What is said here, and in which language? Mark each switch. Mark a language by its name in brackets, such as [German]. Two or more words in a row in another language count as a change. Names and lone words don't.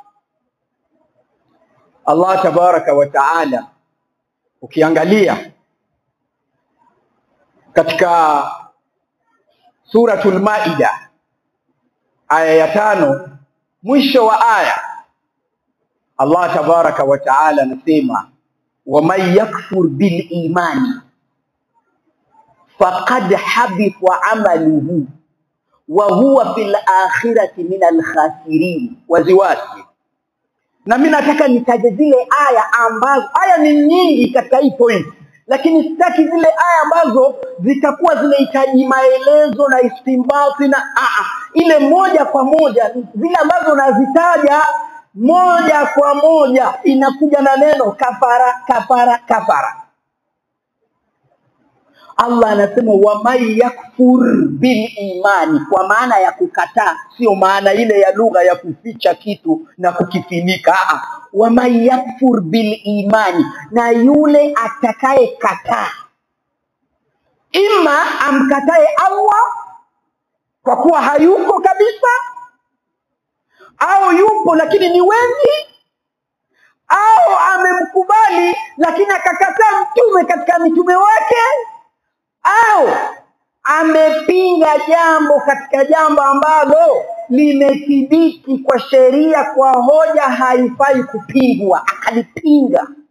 [Arabic] الله تبارك وتعالى [Swahili] ukiangalia katika suratul Maida aya ya 5 mwisho wa aya, [Arabic] الله تبارك وتعالى [Swahili] anasema [Arabic] وَمَنْ يَكْفُرْ بِالْإِيمَانِ فَقَدْ حَبِطَ عَمَلُهُ وَهُوَ فِي الْآخِرَةِ مِنَ الْخَاسِرِينَ. [Swahili] Waziwazi. Na mimi nataka nitaje zile aya ambazo, aya ni nyingi katika hii point, lakini sitaki zile aya ambazo zitakuwa zinahitaji maelezo na istimbati na ile moja kwa moja, zile ambazo nazitaja moja kwa moja inakuja na neno kafara kafara kafara. Allah anasema [Arabic] وَمَنْ يَكْفُرْ بِالْإِيمَانِ, [Swahili] kwa maana ya kukataa, sio maana ile ya lugha ya kuficha kitu na kukifinika. [Arabic] وَمَنْ يَكْفُرْ بِالْإِيمَانِ, [Swahili] na yule atakaye kataa, ima amkatae Allah kwa kuwa hayuko kabisa, au yupo lakini ni wengi, au amemkubali lakini akakataa mtume katika mitume wake, au amepinga jambo katika jambo ambalo limethibiti kwa sheria kwa hoja haifai kupingwa, akalipinga,